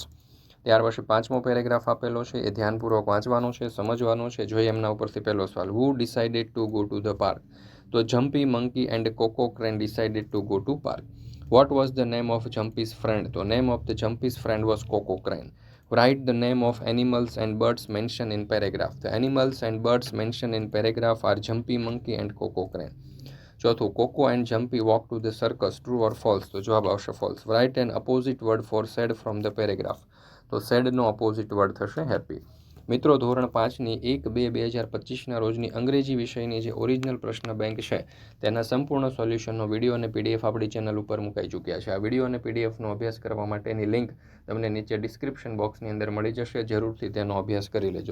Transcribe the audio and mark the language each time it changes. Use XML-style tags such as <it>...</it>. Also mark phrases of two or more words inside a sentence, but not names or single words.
<gu>ત્યાર પછી પાંચમો પેરેગ્રાફ આપેલો છે, એ ધ્યાનપૂર્વક વાંચવાનો છે, સમજવાનો છે. જોઈએ એમના ઉપરથી પહેલો સવાલ,</gu> <en>who decided to go to the park. તો Jumpy Monkey and Coco Crane decided to go to park. What was the name of Jumpy's friend. તો name of the Jumpy's friend was Coco Crane. Write the name of animals and birds mentioned in paragraph. The animals and birds mentioned in paragraph are Jumpy Monkey and Coco Crane. ચોથું, Coco and Jumpy walk to the circus, true or false.</en> <gu>તો જવાબ આવશે false.</gu> <en>Write an opposite word for sad from the paragraph.</en> <gu>તો sadનો</gu> <en>opposite word</en> <gu>થશે happy. મિત્રો, ધોરણ 5ની 1/2/2025ના રોજની અંગ્રેજી વિષયની જે ઓરિજિનલ પ્રશ્ન બેંક છે તેના સંપૂર્ણ સોલ્યુશનનો વિડીયો અને PDF આપણી ચેનલ ઉપર મુકાઈ ચૂક્યા છે. આ વિડીયો અને PDFનો અભ્યાસ કરવા માટેની લિંક તમને નીચે ડિસ્ક્રિપ્શન બોક્સની અંદર મળી જશે. જરૂરથી તેનો અભ્યાસ કરી લેજો.</gu>